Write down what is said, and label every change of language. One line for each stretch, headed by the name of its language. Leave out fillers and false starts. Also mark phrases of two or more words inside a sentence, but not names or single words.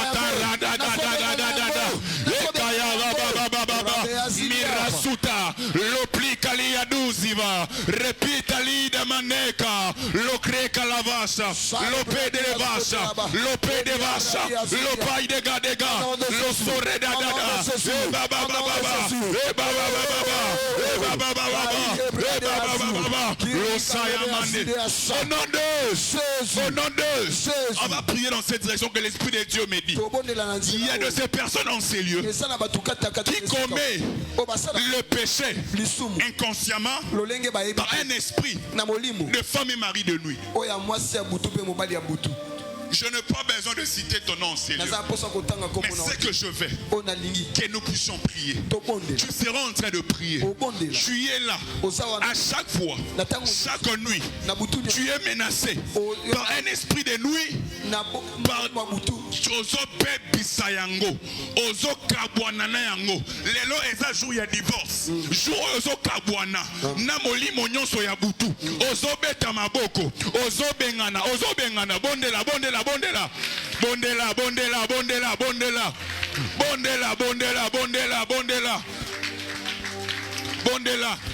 French: Mirasuta, lopli kalia duziva, repita lida maneka, lokre kalavasa, lope de vasha, lope de vasha, lopai de gadega, lo sore da da da, e baba baba, e baba baba, e baba baba, e baba baba, lo sayamande. Au nom de Jésus, au nom de Jésus, on va prier dans cette direction que l'Esprit de Dieu me dit. Il y a de ces personnes en ces lieux qui commet le péché inconsciemment par un esprit de femme et mari de nuit. Je n'ai pas besoin de citer ton nom, Seigneur. Mais c'est que je vais, que nous puissions prier. Tu seras en train de prier. Tu es là. À chaque fois, chaque nuit, tu es menacé par un esprit de nuit.
Lingala: Par Ozo Bebisa yango, Ozo Kabwana yango. Lelo eza jour ya divorce. Jour Ozo Kabwana. Namoli monyoso ya butu. Ozo beta maboko. Ozo bengana. Ozo bengana. Bondela, bondela. Bondela, bondela, bondela, bondela, bondela, bondela, bondela, bondela, bondela, bondela.